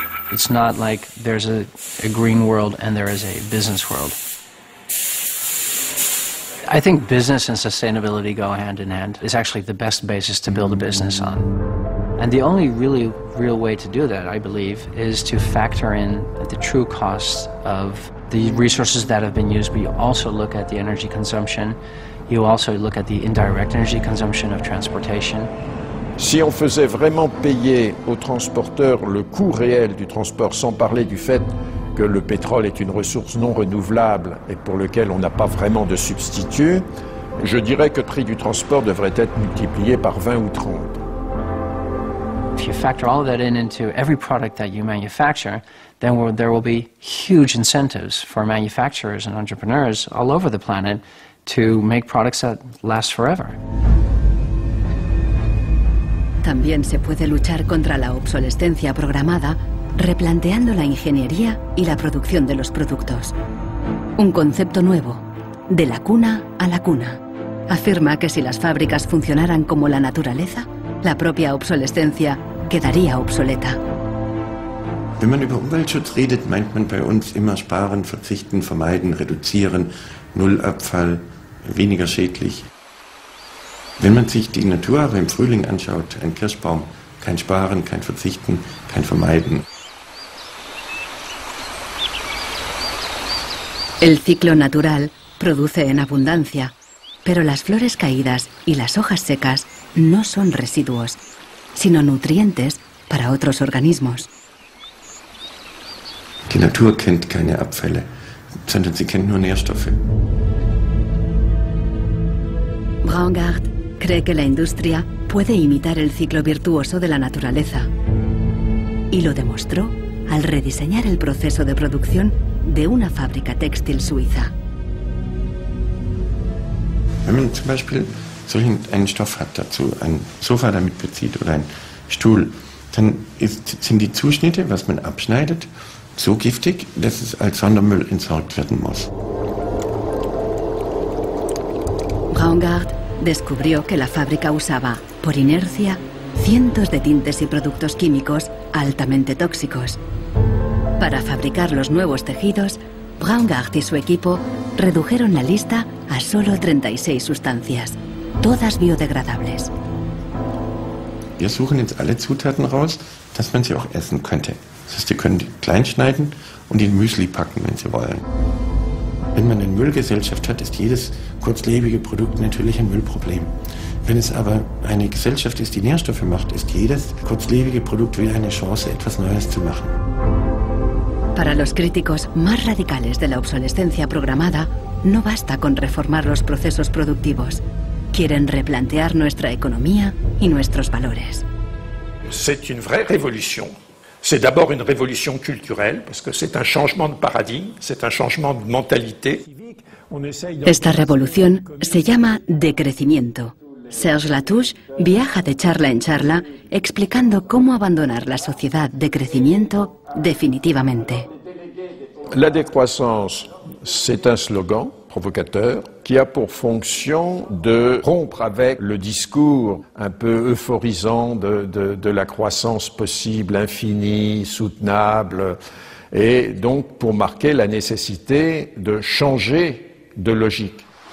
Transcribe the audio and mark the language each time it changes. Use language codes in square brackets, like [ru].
[en] It's not like there's a green world and there is a business world. I think business and sustainability go hand in hand. It's actually the best basis to build a business on. And the only really real way to do that, I believe, is to factor in the true costs of the resources that have been used, but you also look at the energy consumption, you also look at the indirect energy consumption of transportation. [fr] Si on faisait vraiment payer aux transporteurs le coût réel du transport, sans parler du fait que le pétrole est une ressource non renouvelable et pour lequel on n'a pas vraiment de substitut, je dirais que le prix du transport devrait être multiplié par 20 ou 30. [en] If you factor all of that into every product that you manufacture, then there will be huge incentives for manufacturers and entrepreneurs all over the planet to make products that last forever. [es] También se puede luchar contra la obsolescencia programada replanteando la ingeniería y la producción de los productos. Un concepto nuevo, de la cuna a la cuna. Afirma que si las fábricas funcionaran como la naturaleza, la propia obsolescencia quedaría obsoleta. [de] Wenn man über Umweltschutz redet, meint man bei uns immer sparen, verzichten, vermeiden, reduzieren, Nullabfall, weniger schädlich. Wenn man sich die Natur aber im Frühling anschaut, ein Kirschbaum, kein Sparen, kein Verzichten, kein Vermeiden. [es] El ciclo natural produce en abundancia, pero las flores caídas y las hojas secas no son residuos, sino nutrientes para otros organismos. [de] Die Natur kennt keine Abfälle, sondern sie kennt nur Nährstoffe. [es] Braungart cree que la industria puede imitar el ciclo virtuoso de la naturaleza. Y lo demostró al rediseñar el proceso de producción de una fábrica textil suiza. [de] Wenn man zum Beispiel einen Stoff hat dazu, ein Sofa damit bezieht oder ein Stuhl, dann sind die Zuschnitte, was man abschneidet, so giftig, dass es als Sondermüll entsorgt werden muss. [es] Braungart descubrió que la fábrica usaba, por inercia, cientos de tintes y productos químicos altamente tóxicos. Para fabricar los nuevos tejidos, Braungart y su equipo redujeron la lista a solo 36 sustancias, todas biodegradables. [de] Wir suchen jetzt alle Zutaten raus, dass man sie auch essen könnte. Das heißt, Sie können die klein schneiden und in Müsli packen, wenn Sie wollen. Wenn man eine Müllgesellschaft hat, ist jedes kurzlebige Produkt natürlich ein Müllproblem. Wenn es aber eine Gesellschaft ist, die Nährstoffe macht, ist jedes kurzlebige Produkt wieder eine Chance, etwas Neues zu machen. [es] Para los críticos más radicales de la obsolescencia programada, no basta con reformar los procesos productivos. Quieren replantear nuestra economía y nuestros valores. [fr] C'est une vraie révolution. C'est d'abord une révolution culturelle, parce que c'est un changement de paradigme, c'est un changement de mentalité. [es] Esta revolución se llama decrecimiento. Serge Latouche viaja de charla en charla explicando cómo abandonar la sociedad de crecimiento definitivamente. [fr] La décroissance, c'est un slogan provocateur qui a pour fonction de rompre avec le discours un peu euphorisant de la croissance possible, infinie, soutenable, et donc pour marquer la nécessité de changer de logique.